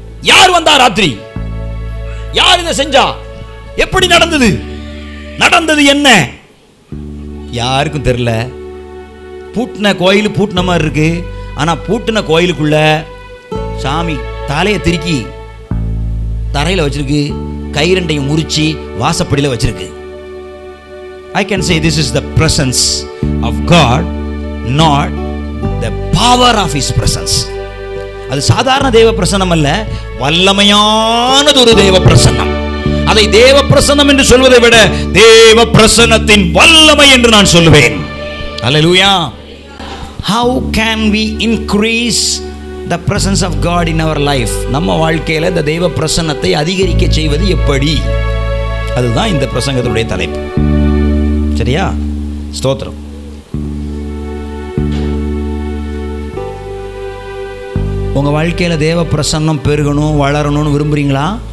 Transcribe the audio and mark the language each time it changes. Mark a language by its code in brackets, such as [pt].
[ta] யார் வந்தா ராத்திரி? யார் இதை செஞ்சா? எப்படி நடந்தது என்ன? யாருக்கும் தெரியல. பூட்டின கோயில் பூட்டின மாதிரி இருக்கு. ஆனா பூட்டின கோயிலுக்குள்ள சாமி தலையை திருக்கி தரையில வச்சிருக்கு, கை 2 முறிச்சி வாசப்படியில வச்சிருக்கு. [en] I can say this is the presence of God, not the power of his presence. [ta] அது சாதாரண தேவ பிரசன்னம் அல்ல, வல்லமையானது ஒரு தேவ பிரசன்னம். அதை தேவ பிரசன்னம் என்று சொல்வதை விட தேவ பிரசன்னத்தின் வல்லமை என்று நான் சொல்லுவேன். ஹல்லேலூயா. [en] How can we increase the presence of God in our life? [ta] நம்ம வாழ்க்கையில இந்த தேவ பிரசன்னத்தை அதிகரிக்க செய்வது எப்படி? அதுதான் இந்த பிரசங்கத்தினுடைய தலைப்பு. சரியா? ஸ்தோத்திரம். உங்கள் வாழ்க்கையில் தேவ பிரசன்னம் பெருகணும், வளரணும்னு விரும்புகிறீங்களா?